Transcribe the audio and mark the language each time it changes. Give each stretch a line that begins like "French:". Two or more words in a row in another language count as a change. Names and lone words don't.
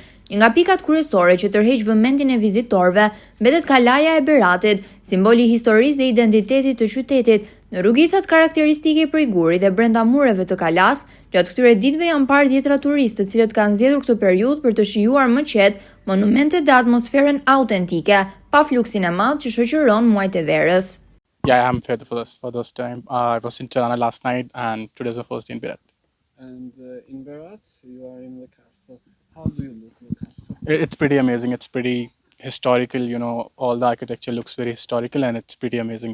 Albanian: Një nga pikat kryesore që tërheq vëmendjen e vizitorëve mbetet kalaja e Beratit, simboli i historisë dhe identitetit të qytetit. Në rrugicat karakteristike prej gurit dhe brenda mureve të kalas, gjatë këtyre ditëve janë parë dhjetra turistë të cilët kanë zgjedhur këtë periudhë për të shijuar më qetë monumentet dhe atmosferën autentike, pa fluksin e madh që shoqëron muajt e verës.
English: Yeah, I'm here for this time. I was in Tirana last night and today's the first day in Berat. And in Berat, you are in the castle. How do you look in the castle? It's pretty amazing. It's pretty historical, all the architecture looks very historical and it's pretty amazing.